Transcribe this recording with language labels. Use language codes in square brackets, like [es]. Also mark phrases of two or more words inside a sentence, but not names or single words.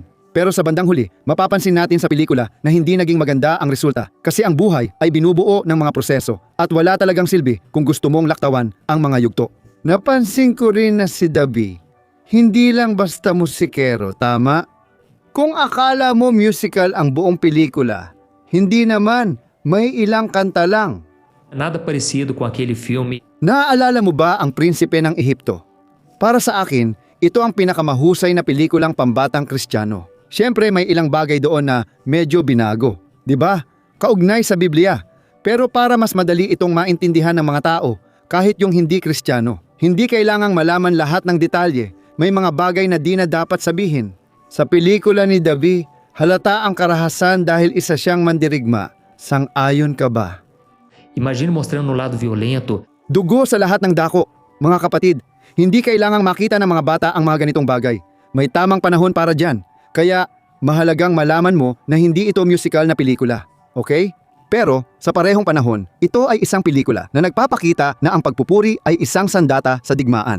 [tl] Pero sa bandang huli, mapapansin natin sa pelikula na hindi naging maganda ang resulta kasi ang buhay ay binubuo ng mga proseso at wala talagang silbi kung gusto mong laktawan ang mga yugto. Napansin ko rin na si Davi, Hindi lang basta musikero, tama? Kung akala mo musical ang buong pelikula, hindi naman, may ilang kanta lang. [pt] Nada parecido com aquele filme [tl] Naaalala mo ba ang Prinsipe ng Ehipto? Para sa akin, ito ang pinakamahusay na pelikulang pambatang Kristiyano. Siyempre may ilang bagay doon na medyo binago, di ba? Kaugnay sa Biblia. Pero para mas madali itong maintindihan ng mga tao, kahit yung hindi Kristiyano. Hindi kailangang malaman lahat ng detalye, may mga bagay na di na dapat sabihin. Sa pelikula ni Davi, halata ang karahasan dahil isa siyang mandirigma. Sang-ayon ka ba? [pt] Imagine mostrando no lado violento. [tl] Dugo sa lahat ng dako. Mga kapatid, hindi kailangang makita ng mga bata ang mga ganitong bagay. May tamang panahon para dyan. Kaya mahalagang malaman mo na hindi ito musical na pelikula. Okay? Pero sa parehong panahon, ito ay isang pelikula na nagpapakita na ang pagpupuri ay isang sandata sa digmaan.